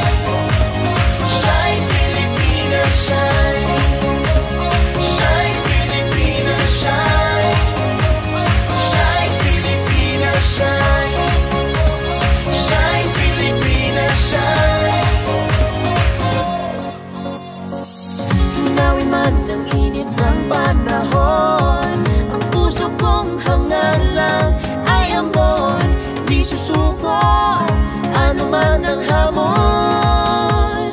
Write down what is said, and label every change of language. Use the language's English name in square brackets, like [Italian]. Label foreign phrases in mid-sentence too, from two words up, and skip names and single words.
[English] Shine Pilipinas, shine. Shine Pilipinas, shine. Shine Pilipinas, shine. Shine Pilipinas, shine. [Filipino] Tunawin man ng init ng panahon, ang puso kong hangal lang ay ambon. Di susuko, ano man ang hamon.